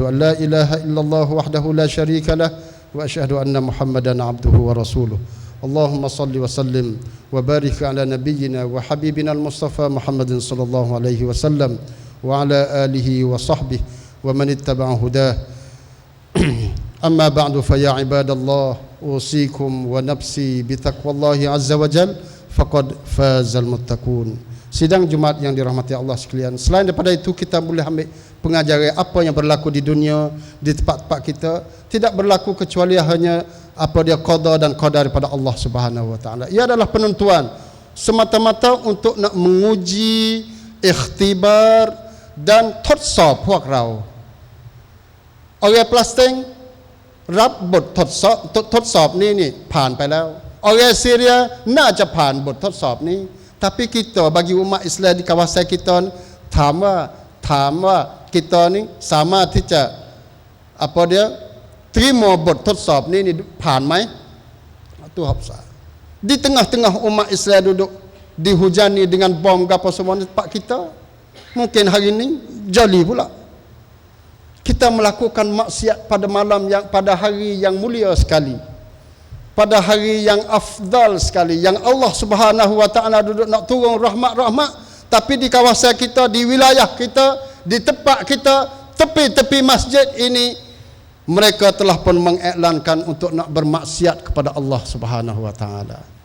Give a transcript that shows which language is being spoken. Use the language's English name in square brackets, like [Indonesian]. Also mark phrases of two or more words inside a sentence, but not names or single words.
[Arabic] أن لا إله إلا الله وحده لا شريك له وأشهد أن محمدا عبده ورسوله اللهم صل وسلم وبارك على نبينا وحبيبنا المصطفى محمد صلى الله عليه وسلم وعلى آله وصحبه ومن اتبع هداه أما بعد فيا عباد الله أوصيكم ونفسي بتقوى الله عز وجل فقد فاز المتقون. [Malay] Sidang Jumaat yang dirahmati Allah sekalian, selain daripada itu kita boleh ambil pengajaran apa yang berlaku di dunia, di tempat-tempat kita, tidak berlaku kecuali hanya qada dan qadar daripada Allah Subhanahu wa taala. Ia adalah penentuan semata-mata untuk nak menguji, ikhtibar dan [Thai] ทดสอบพวกเรา [Malay] Orang Palestin [Thai] รับบททดสอบนี่ผ่านไปแล้ว [Malay] Orang Syria [Thai] น่าจะผ่านบททดสอบนี้ [Malay] tapi kita bagi umat Islam di kawasan kita [Thai] ถามว่า [Malay] kita ni sama [Thai] ที่จะ [Malay] terima [Thai] บททดสอบนี้ ผ่านไหม [Malay] itu hafsa di tengah-tengah umat Islam duduk dihujani dengan bom apa semua tempat kita, mungkin hari ini jali pula kita melakukan maksiat pada malam yang pada hari yang mulia sekali, pada hari yang afdal sekali, yang Allah Subhanahu wa taala duduk nak turun rahmat-rahmat, tapi di kawasan kita, di wilayah kita, di tempat kita, tepi-tepi masjid ini mereka telah pun mengiklankan untuk nak bermaksiat kepada Allah Subhanahu wa taala.